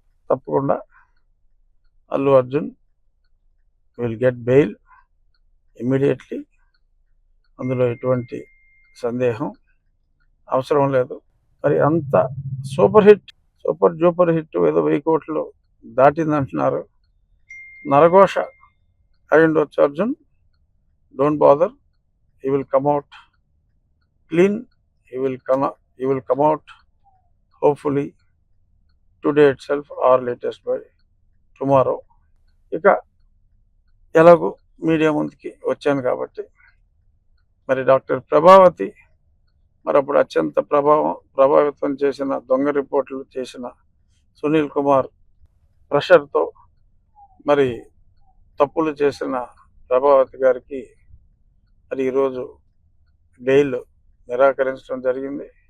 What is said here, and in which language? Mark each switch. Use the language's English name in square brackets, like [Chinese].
[Telugu] తప్పకుండా [English] Allu Arjun will get bail immediately. [Telugu] అందులో ఎటువంటి సందేహం అవసరం లేదు. మరి అంత సూపర్ డూపర్ హిట్ ఏదో 1000 కోట్లు దాటిందంటున్నారు. నరఘోష అయి ఉండొచ్చు Arjun. [English] Don't bother, he will come out clean, he will come out hopefully today itself or latest by tomorrow. [Telugu] ఇక ఎలాగూ మీడియా ముందుకి వచ్చాను కాబట్టి మరి డాక్టర్ ప్రభావతి మరి అప్పుడు అత్యంత ప్రభావితం చేసిన దొంగ రిపోర్ట్లు చేసిన సునీల్ కుమార్ ప్రెషర్తో మరి తప్పులు చేసిన ప్రభావతి గారికి మరి ఈరోజు బెయిల్ నిరాకరించడం జరిగింది.